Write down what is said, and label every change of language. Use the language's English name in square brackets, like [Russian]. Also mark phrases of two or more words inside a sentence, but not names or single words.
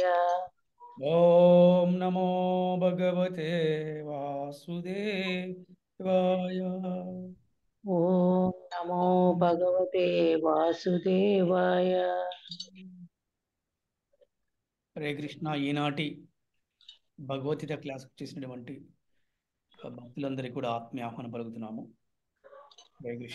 [Sanskrit] ओम नमो भगवते वासुदेवाय। ओम नमो भगवते वासुदेवाय। [Telugu] హరే కృష్ణ. ఈనాటి భగవద్గీత క్లాస్కి చేసినటువంటి భక్తులందరికీ కూడా ఆత్మీయ ఆహ్వానం పలుకుతున్నాము. హరే కృష్ణ.